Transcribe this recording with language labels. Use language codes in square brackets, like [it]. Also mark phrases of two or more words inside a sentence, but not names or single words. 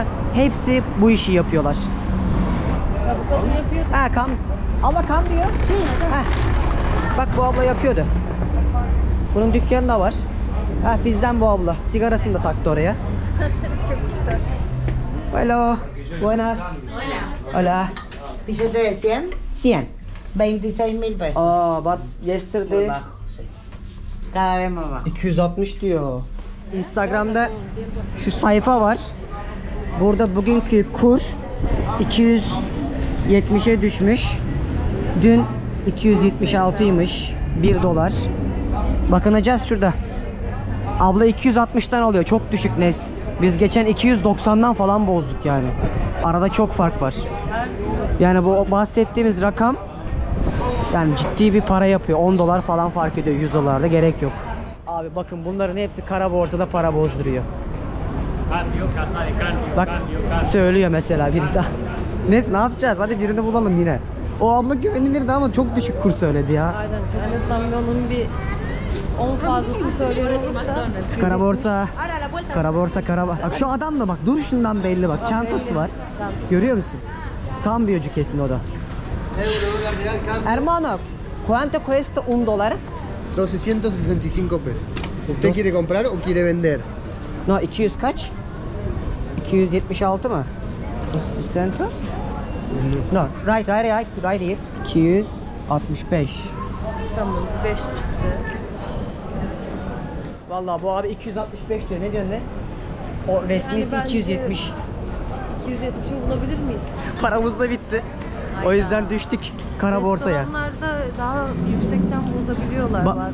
[tr] Hepsi bu işi yapıyorlar. Ya bu kadın yapıyor. Ha kam. Abla kam diyor. Ha. Bak bu abla yapıyordu. Bunun dükkanı da var. Ha bizden bu abla. Sigarasını da taktı oraya. Çok güzel. [en] Hello. [es] Buenas. Hola. Billete de 100, 100. 26.000 pesos. [en] Oh, but yesterday [es] Bajo, sí. Cada vez más bajo. [tr] 260 diyor. Instagram'da şu sayfa var. Burada bugünkü kur 270'e düşmüş. Dün 276'ymış. 1 dolar. Bakınacağız şurada. Abla 260'tan alıyor. Çok düşük Nes. Biz geçen 290'dan falan bozduk yani. Arada çok fark var. Yani bu bahsettiğimiz rakam yani ciddi bir para yapıyor. 10 dolar falan fark ediyor. 100 dolarda gerek yok. Abi bakın bunların hepsi kara borsada para bozduruyor. [es] Cambio, casa de cambio, [tr] Bak [es] cambio, cambio. [tr] söylüyor mesela biri daha. Ne yapacağız? Hadi birini bulalım yine. O abla güvenilirdi ama çok düşük kur söyledi ya. Aynen. En azından bir onun bir 10 fazlasını söyleyebilirse. Kara borsa. Kara borsa, kara. Bak şu adam da bak duruşundan belli bak. Çantası var. Görüyor musun? Kambiyocu kesin o da. [es] Hermano, ¿cuánto cuesta un dólar? 265 pesos. ¿Usted quiere comprar o quiere vender? [tr] No, 200 kaç? 276 mı? 260? [en] No, right here. 265. [tr] Tamam 5 çıktı. Vallahi bu abi 265 diyor. Ne diyorsun Nes? O resmisi Yani bence 270. 270'i bulabilir miyiz? Paramız da bitti. O yüzden düştük kara borsaya. Restoranlarda daha yüksekten bozabiliyorlar bazen.